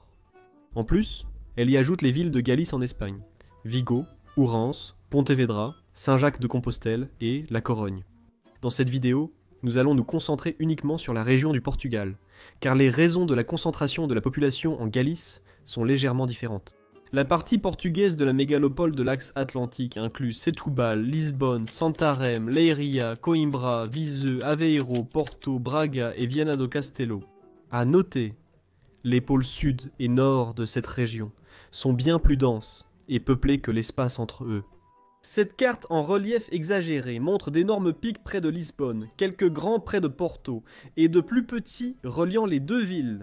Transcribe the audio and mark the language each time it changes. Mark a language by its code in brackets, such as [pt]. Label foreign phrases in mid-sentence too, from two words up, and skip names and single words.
[fr] En plus, elle y ajoute les villes de Galice en Espagne, Vigo, Ourense, Pontevedra, Saint-Jacques-de-Compostelle et La Corogne. Dans cette vidéo, nous allons nous concentrer uniquement sur la région du Portugal, car les raisons de la concentration de la population en Galice sont légèrement différentes. La partie portugaise de la mégalopole de l'Axe Atlantique inclut Setúbal, Lisbonne, Santarém, Leiria, Coimbra, Viseu, Aveiro, Porto, Braga et Viana do Castelo. À noter, les pôles sud et nord de cette région sont bien plus denses et peuplés que l'espace entre eux. Cette carte en relief exagéré montre d'énormes pics près de Lisbonne, quelques grands près de Porto, et de plus petits reliant les deux villes.